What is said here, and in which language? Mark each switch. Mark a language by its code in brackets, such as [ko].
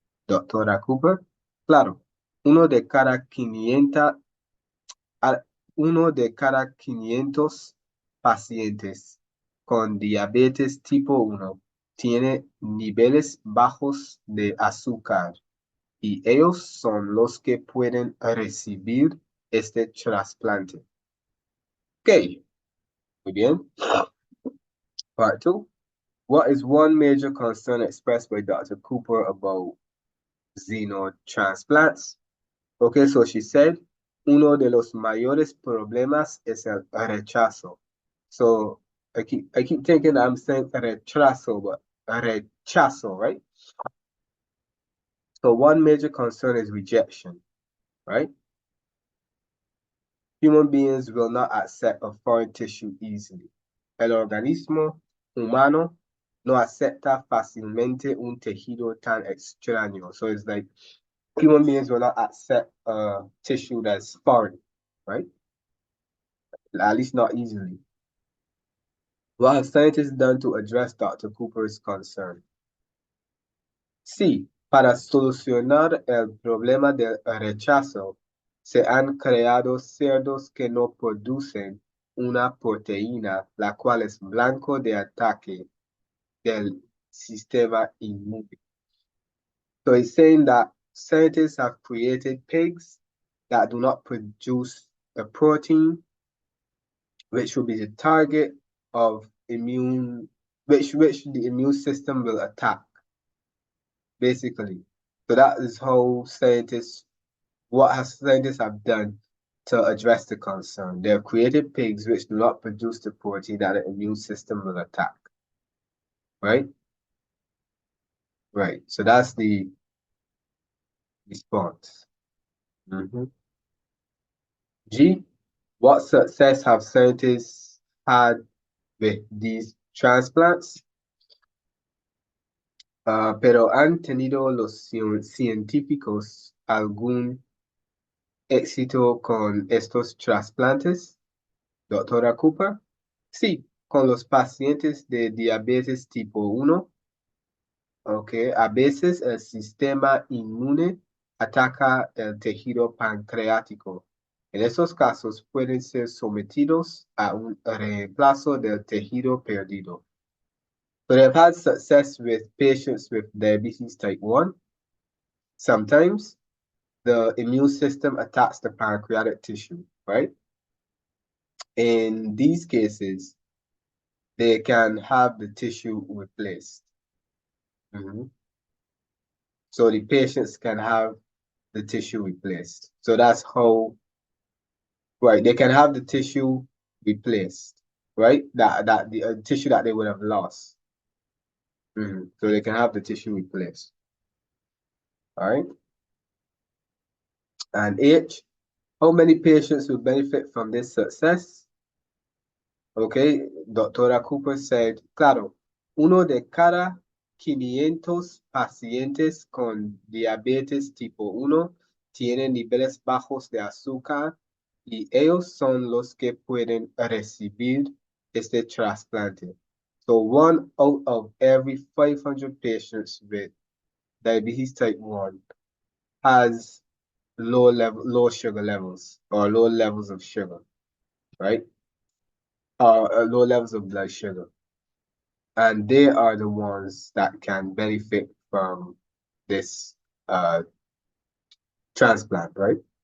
[es] Doctora Cooper, claro, uno de cada 500, uno de cada 500 pacientes con diabetes tipo 1 tiene niveles bajos de azúcar y ellos son los que pueden recibir este trasplante. Ok, muy bien. [en] Part 2. What is one major concern expressed by Dr. Cooper about xenotransplants? Okay, so she said, [es] uno de los mayores problemas es el rechazo. [en] So I keep thinking I'm saying rechazo, but rechazo, right? So one major concern is rejection, right? Human beings will not accept a foreign tissue easily. [es] El organismo humano no acepta fácilmente un tejido tan extraño. [en] So it's like human beings will not accept a tissue that's foreign, right? At least not easily. What have scientists done to address Dr. Cooper's concern? [es] Sí, para solucionar el problema del rechazo, se han creado cerdos que no producen una proteína, la cual es blanco de ataque del sistema inmune. [en] So he's saying that scientists have created pigs that do not produce a protein, which will be the target of which the immune system will attack, basically. So that is how scientists have done to address the concern. They have created pigs which do not produce the protein that the immune system will attack. Right? Right. So that's the response. G, what success have scientists had with these transplants? [es] Pero ¿han tenido los científicos algún éxito con estos trasplantes? Doctora Cooper. Sí, con los pacientes de diabetes tipo 1. Okay. A veces el sistema inmune ataca el tejido pancreático. En esos casos pueden ser sometidos a un reemplazo del tejido perdido. [en] So they've had success with patients with diabetes type 1. Sometimes the immune system attacks the pancreatic tissue, right? In these cases, they can have the tissue replaced. So the patients can have the tissue replaced. So that's how, right, they can have the tissue replaced, right? That the tissue that they would have lost. So they can have the tissue replaced. All right. And H, how many patients will benefit from this success? [es] Okay, Doctora Cooper [en] said, [es] claro, uno de cada 500 pacientes con diabetes tipo 1 tiene niveles bajos de azúcar y ellos son los que pueden recibir este trasplante. [en] So 1 out of every 500 patients with diabetes type 1 has low sugar levels or low levels of sugar, right? Low levels of blood sugar. And they are the ones that can benefit from this transplant, right?